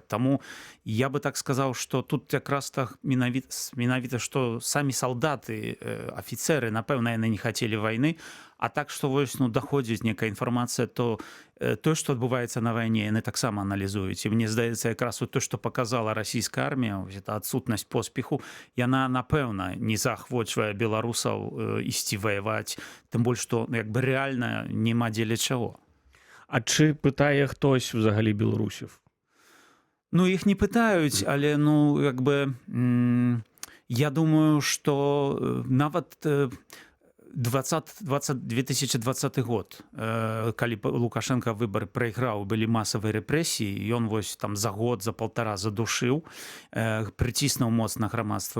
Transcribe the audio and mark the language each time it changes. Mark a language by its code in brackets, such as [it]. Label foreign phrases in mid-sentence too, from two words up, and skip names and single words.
[be] Таму я бы так сказаў, што тут якраз так менавіта, што самі салдаты, афіцэры, напэўна, яны не хацелі вайны, а так, што вось, даходзіць некая інфармацыя, то тое, што адбываецца на вайне, яны таксама аналізуюць. І мне здаецца, якраз то, што паказала расійская армія, гэта адсутнасць поспеху, яна, напэўна, не заахвочвае беларусаў ісці ваяваць, тым больш, што як бы рэальна няма дзеля чаго. [uk] А чи питає хтось взагалі білорусів? [be] Іх не пытаюць, але, як бы, я думаю, што нават 2020 год, калі Лукашенко выбары прайграў, былі масавыя рэпрэсіі, ён вось там за год, за полтора задушыў, прыціснуў моцна грамадства.